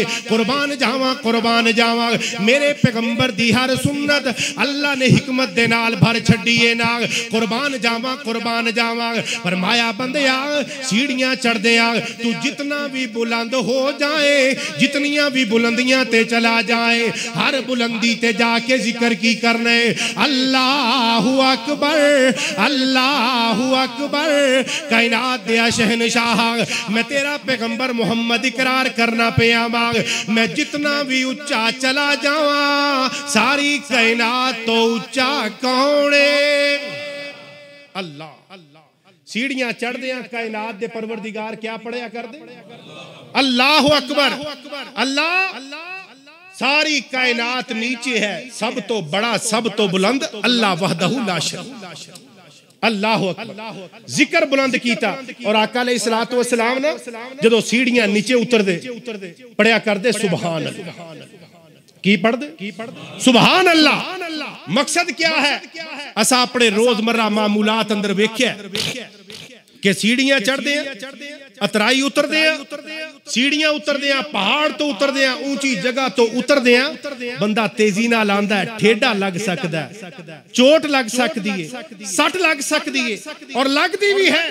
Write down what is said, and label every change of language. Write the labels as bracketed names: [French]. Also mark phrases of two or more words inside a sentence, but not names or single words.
[Punjabi] قربان جاواں میرے پیغمبر دی ہر سنت اللہ نے حکمت دے نال بھر چھڈی ہے نا. قربان جاواں فرمایا بندیا سیڑھیاں چڑھدے آ تُو جتنا بھی بلند ہو جائے، جتنیاں بھی بلندیاں تے چلا جائے، ہر بلندی تے جا کے ذکر کی کرنے [Arabic] الله أكبر الله أكبر. [Punjabi] کائنات دے شہنشاہ میں تیرا پیغمبر محمد اقرار کرنا پیا منگ. میں جتنا بھی اُچا چلا جاواں ساری کائنات تو اُچا کون ہے? अल्लाह। سیڑھیاں چڑھدے آ کائنات دے پروردگار کیا پڑھیا کر دے [Arabic] الله أكبر. [Punjabi] اللہ ساری کائنات نیچے ہے، سب تو بڑا سب تو بلند اللہ [Arabic] وحده لا شريك. الله أكبر [Punjabi] ذکر بلند کیتا. اور آقا [Arabic] عليه الصلاة والسلام [Punjabi] نا جدوں سیڑھیاں نیچے اتردے پڑھیا کردے [Arabic] سبحان الله. [Punjabi] کی پڑھدے [Arabic] سبحان الله. [Punjabi] مقصد کیا ہے? اسا اپنے روزمرہ معمولات اندر ویکھیا کہ سیڑھیاں چڑھدے اترائی اتردے سیڑھیاں اتردے پہاڑ تو اتردے اونچی جگہ تو اتردے بندہ تیزی نال آندا ہے، ٹھیڈا لگ سکدا ہے، چوٹ لگ سکدی ہے، سٹ لگ سکدی ہے اور لگدی بھی ہے.